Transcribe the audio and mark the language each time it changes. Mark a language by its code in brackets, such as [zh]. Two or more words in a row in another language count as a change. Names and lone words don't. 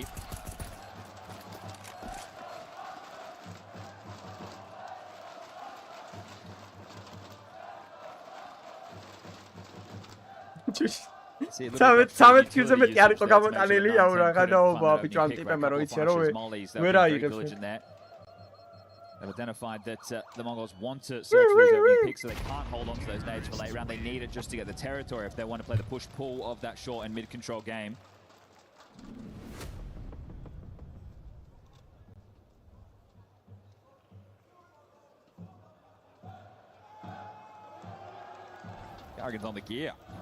[ka] Samet kilze მეტი არ იყო გამოტანილი, აუ რა გადაობა ბიჭო ამ ტიპებმა რო იცი რომ ვერ აიღებს. [en] They've identified that the Mongols want to search for these opening picks, so they can't hold on to those nades for late round. They need it just to get the territory if they want to play the push-pull of that short and mid-control game. Gargan's on the gear.